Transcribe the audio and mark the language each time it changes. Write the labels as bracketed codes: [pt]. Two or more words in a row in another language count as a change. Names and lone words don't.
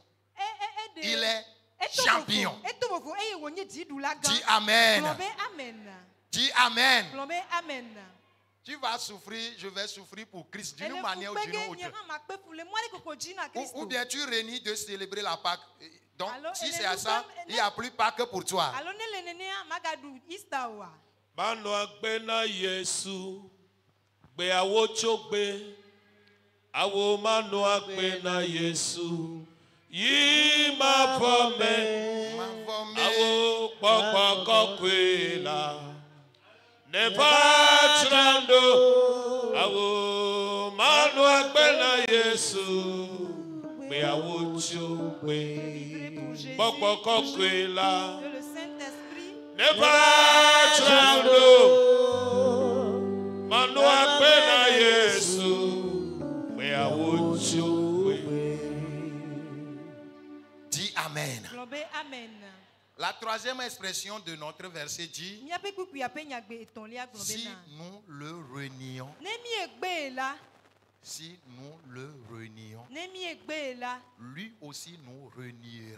[fr] Il est champion. Dis Amen. Dis Amen. Tu vas souffrir, je vais souffrir pour Christ d'une manière ou d'une autre. Ou bien tu réunis de célébrer la Pâque. Donc, si c'est à ça, il n'y a plus Pâque pour toi. [ee] Gbe awo tsogbe awo manu agbe na Yesu yi ma fɔ mɛ awo kpɔkpɔ kɔkɔe la ne va tsrando awo manu agbe na Yesu gbe awo tsogbe kpɔkpɔ kɔkɔe la ne va tsrando. Manua pena Yesu, [fr] dis Amen. La troisième expression de notre verset dit, si nous le renions, si nous le renions, lui aussi nous reniera.